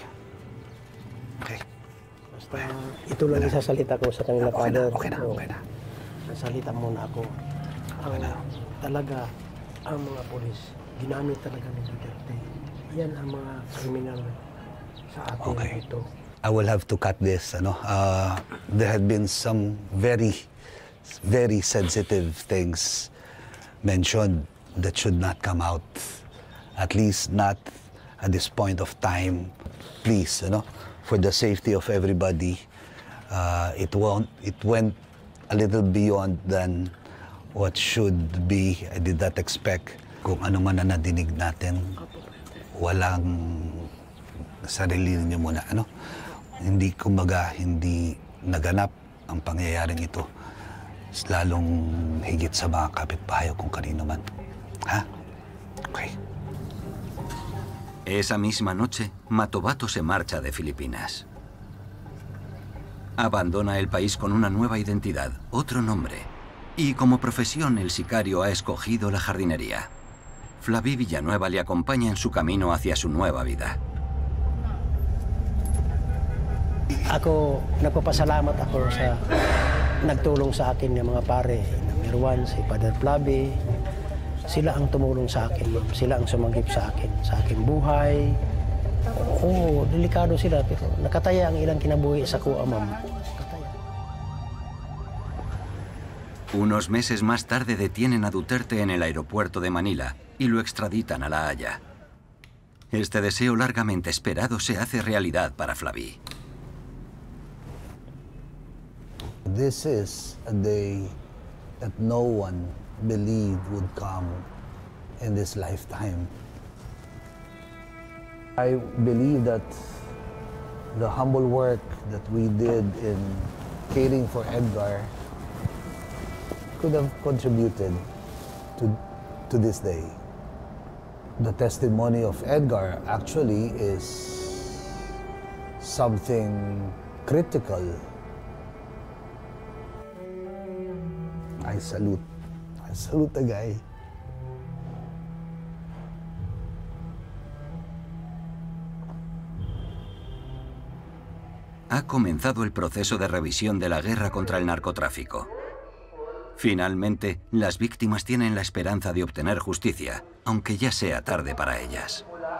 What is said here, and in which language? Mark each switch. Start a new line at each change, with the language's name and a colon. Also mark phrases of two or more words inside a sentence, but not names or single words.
Filipino: Okay. Basta ito lang isasalita ko sa kanila, Father. Okay na, okay na. Nasalita muna ako. Talaga, ang mga polis, ginamit talaga ni Duterte. Yan ang mga kriminal sa atin dito.
English: I will have to cut this. There had been some very, very sensitive things mentioned that should not come out. At least not at this point of time. Please, for the safety of everybody, it went a little beyond than what should be. I did not expect.
Filipino: Kung ano man na nadinig natin, walang sarili niyo muna, Hindi, kumbaga, hindi naganap ang pangyayaring ito. Lalong higit sa mga kapitbahay kung kanino man. ¿Ha? Okay.
Spanish: Esa misma noche, Matobato se marcha de Filipinas. Abandona el país con una nueva identidad, otro nombre. Y como profesión, el sicario ha escogido la jardinería. Flavie Villanueva le acompaña en su camino hacia su nueva vida.
Filipino: Ako, nagpapasalamat ako sa nagtulong sa akin ng mga pare. Number 1, si Father Flavie. Sila ang tumulong sa akin, ma'am. Sila ang sumanggip sa aking buhay. Oo, delikado sila, pero nakataya ang ilang kinabuhi sa kuha, ma'am.
Spanish: Unos meses más tarde detienen a Duterte en el aeropuerto de Manila y lo extraditan a La Haya. Este deseo largamente esperado se hace realidad para Flavie.
English: This is a day that no one believed would come in this lifetime. I believe that the humble work that we did in caring for Edgar could have contributed to this day. The testimony of Edgar actually is something critical. I salute the guy.
Spanish: Ha comenzado el proceso de revisión de la guerra contra el narcotráfico. Finalmente, las víctimas tienen la esperanza de obtener justicia, aunque ya sea tarde para ellas.